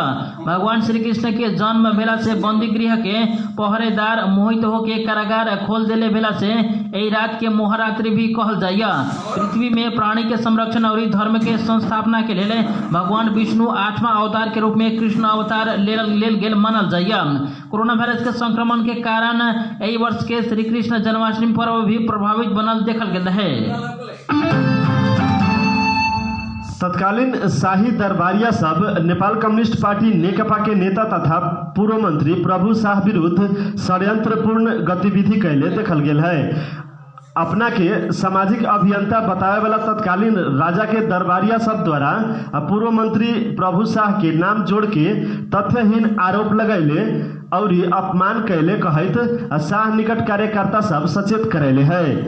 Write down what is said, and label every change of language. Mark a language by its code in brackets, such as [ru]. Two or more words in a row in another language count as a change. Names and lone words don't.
[mai] भगवान श्री कृष्ण के जन्म भेला से बंदी गृह के पहरेदार मोहित होके कारागार खोल देले भेला से एहि रात के मोहरात्रि भी कहल जाइए। पृथ्वी में प्राणी के संरक्षण और धर्म के संस्थापना के लिए भगवान विष्णु 8वां अवतार के रूप में कृष्ण अवतार लेल गेल मानल जाइए। कोरोना वायरस के संक्रमण के कारण एहि वर्ष के श्री कृष्ण जन्माष्टमी पर्व भी प्रभावित बनल देखल गेल है। तत्कालीन शाही दरबारिया सब नेपाल कम्युनिस्ट पार्टी नेकपा के नेता तथा पूर्व मंत्री प्रभु शाह विरुद्ध षड्यंत्रपूर्ण गतिविधि कैले देखल गेल है। अपना के सामाजिक अभियंता बतावे वाला तत्कालीन राजा के दरबारिया सब द्वारा पूर्व मंत्री प्रभु शाह के नाम जोड़ के तथ्यहीन आरोप लगैले और अपमान कैले कहत शाह निकट कार्यकर्ता सब सचेत करैले है।